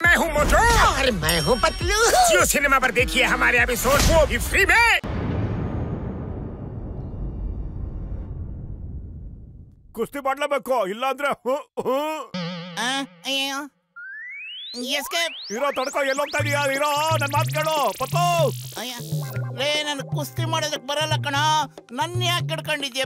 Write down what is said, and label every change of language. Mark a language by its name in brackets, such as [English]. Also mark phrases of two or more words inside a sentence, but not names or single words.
[Hindi] हूँ मोटू और मैं हूँ पतलू। जियो सिनेमा पर देखिए हमारे एपिसोड, वो भी फ्री में। [Kannada] ಕುಸ್ತಿ ಮಾಡ್ಲೇಬೇಕು, ಇಲ್ಲ ಅಂದ್ರೆ ಇರೋ ತಡ್ಕೋ. ಎಲ್ಲೋಗ್ತಾ ಇದೀಯಾ? ಇರೋ, ನನ್ ಮಾತು ಕೇಳು ಪತ್ತು. ನನ್ ಕುಸ್ತಿ ಮಾಡೋದಕ್ ಬರಲ್ಲ ಕಣ, ನನ್ನ ಯಾಕೆ ಕಡ್ಕೊಂಡಿದ್ಯಾ?